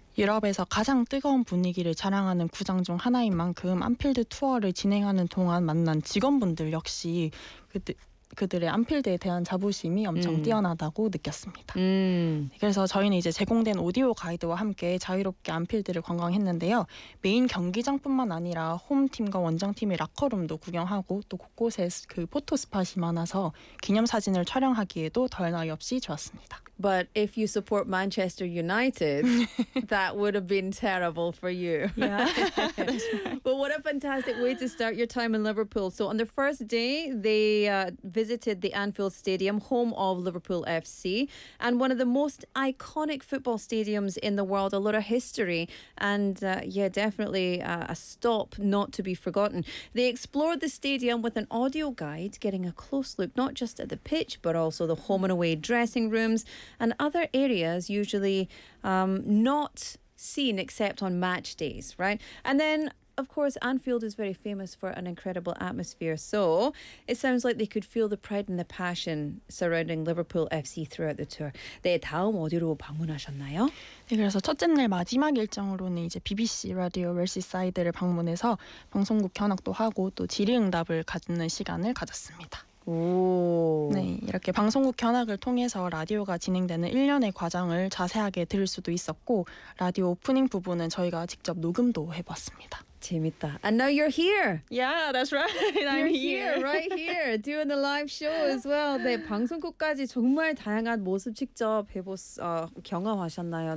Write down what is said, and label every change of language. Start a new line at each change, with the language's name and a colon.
Korean: 유럽에서 가장 뜨거운 분위기를 자랑하는 구장 중 하나인 만큼 안필드 투어를 진행하는 동안 만난 직원분들 역시 그들의 안필드에 대한 자부심이 엄청 뛰어나다고 느꼈습니다. 그래서 저희는 이제 제공된 오디오 가이드와 함께 자유롭게 안필드를 관광했는데요. 메인 경기장뿐만 아니라 홈팀과 원정팀의 락커룸도 구경하고 또 곳곳에 그 포토스팟이 많아서 기념사진을 촬영하기에도 덜 나위 없이 좋았습니다.
English: But if you support Manchester United, that would have been terrible for you. Yeah. But what a fantastic way to start your time in Liverpool. So on the first day, they visited the Anfield Stadium, home of Liverpool FC, and one of the most iconic football stadiums in the world. A lot of history. And definitely a stop not to be forgotten. They explored the stadium with an audio guide, getting a close look, not just at the pitch, but also the home and away dressing rooms, and other areas usually not seen except on match days, right? And then, of course, Anfield is very famous for an incredible atmosphere. So it sounds like they could feel the pride and the passion surrounding Liverpool FC throughout the tour.
Korean: 네, 다음 어디로 방문하셨나요? 네, 그래서 첫째 날 마지막 일정으로는 이제 BBC 라디오 멜시사이드를 방문해서 방송국 견학도 하고 또 질의응답을 갖는 시간을 가졌습니다. 네, 이렇게 방송국 견학을 통해서 라디오가 진행되는 일련의 과정을 자세하게 들을 수도 있었고 라디오 오프닝 부분은 저희가 직접 녹음도 해봤습니다. 재밌다.
English: And now you're here. Yeah, that's right. I'm here, right here, doing the live show as well.
Korean: 네, 방송국까지 정말 다양한 모습 직접 경험하셨나요?